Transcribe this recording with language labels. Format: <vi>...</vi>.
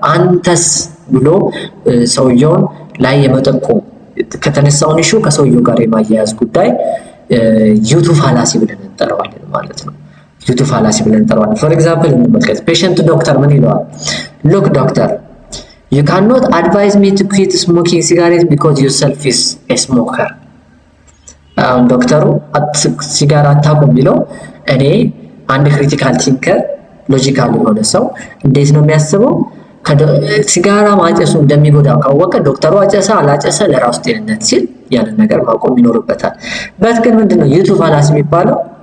<am>አንተስ ብሎ ሰውየውን ላይ የመጠቆም ከተነሳውን ኢሹ ከሰውየው ጋር የማያያዝ ጉዳይ ዩቱ ፋላሲ ብለን እንጠራዋለን ማለት ነው። ዩቱ ፋላሲ ብለን እንጠራዋለን። ፎር ኤግዛምፕል እንመልከት። ፔሸንት ዶክተር ምን ይለዋል?</am> <en>ሉክ ዶክተር you cannot advise me to quit smoking cigarettes because yourself is a smoker.</en> <am>ዶክተሩ ሲጋራ አታቁም ቢለው እኔ አንድ ክሪቲካል ቲንከር ሎጂካል የሆነ ሰው እንዴት ነው የሚያስበው? ሲጋራ ማጨሱ እንደሚጎዳው ካወቀ ዶክተሩ አጨሰ አላጨሰ ለራሱ ጤንነት ሲል ያንን ነገር ማቆም ይኖርበታል። በት ግን ምንድነው ዩቱ ፋላሲ የሚባለው?</am>